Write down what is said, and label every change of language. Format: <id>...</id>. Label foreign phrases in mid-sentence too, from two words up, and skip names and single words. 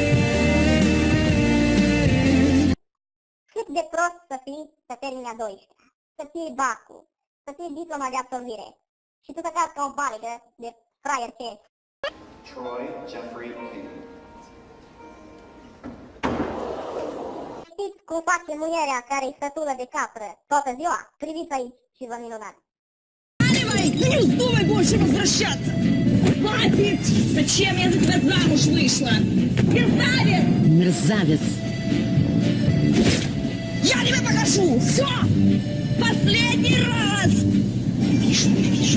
<ro>Cât de prost să fii să termini a 12-a, să fii bacu, să fii diploma de absolvire și tu să cazi ca o balegă de fraier ce ești. Troy Jeffrey King. Știți cum face muierea care-i sătulă de capră toată ziua? Priviți aici și vă minunați.</ro> <ru>Наливай, ты не вздумай больше возвращаться! Хватит! Зачем я за тебя замуж вышла? Мерзавец! Мерзавец. Я тебе покажу! Все! Последний раз! Не вижу!</ru>